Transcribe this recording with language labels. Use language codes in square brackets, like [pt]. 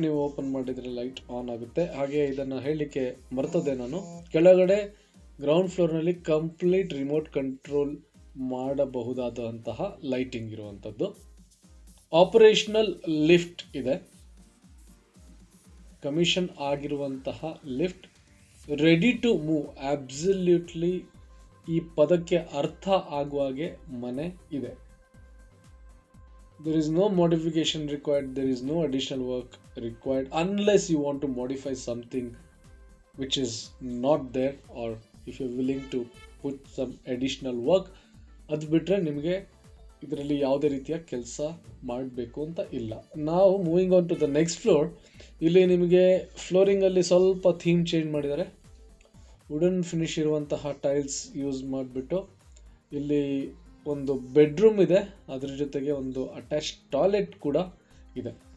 [kn] ನೀವು ಓಪನ್ ಮಾಡಿದರೆ light on ಆಗುತ್ತೆ. ಹಾಗೆ ಇದನ್ನು ಹೇಳಲಿಕ್ಕೆ ಮರ್ತದೆ ನಾನು, ಕೆಳಗಡೆ ground ಫ್ಲೋರ್ನಲ್ಲಿ complete remote control ಮಾಡಬಹುದಾದಂತಹ lighting ಇರುವಂಥದ್ದು. ಆಪರೇಷನಲ್ ಲಿಫ್ಟ್ ಇದೆ, ಕಮಿಷನ್ ಆಗಿರುವಂತಹ lift. [en] ready to move, [kn] absolutely ಈ ಪದಕ್ಕೆ ಅರ್ಥ ಆಗುವ ಹಾಗೆ ಮನೆ ಇದೆ. [en] there is no modification required, there is no additional work required unless you want to modify something which is not there, or if you're willing to put some additional work. [kn] ಅದು ಬಿಟ್ಟರೆ ನಿಮಗೆ ಇದರಲ್ಲಿ ಯಾವುದೇ ರೀತಿಯ ಕೆಲಸ ಮಾಡಬೇಕು ಅಂತ ಇಲ್ಲ. ನಾವು [en] Moving on to the next floor. [kn] ಇಲ್ಲಿ ನಿಮಗೆ ಫ್ಲೋರಿಂಗಲ್ಲಿ ಸ್ವಲ್ಪ ಥೀಮ್ ಚೇಂಜ್ ಮಾಡಿದ್ದಾರೆ. ವುಡನ್ ಫಿನಿಶ್ ಇರುವಂತಹ ಟೈಲ್ಸ್ ಯೂಸ್ ಮಾಡಿಬಿಟ್ಟು ಇಲ್ಲಿ ಒಂದು ಬೆಡ್ರೂಮ್ ಇದೆ, ಅದರ ಜೊತೆಗೆ ಒಂದು ಅಟ್ಯಾಚ್ ಟಾಯ್ಲೆಟ್ ಕೂಡ ಇದೆ.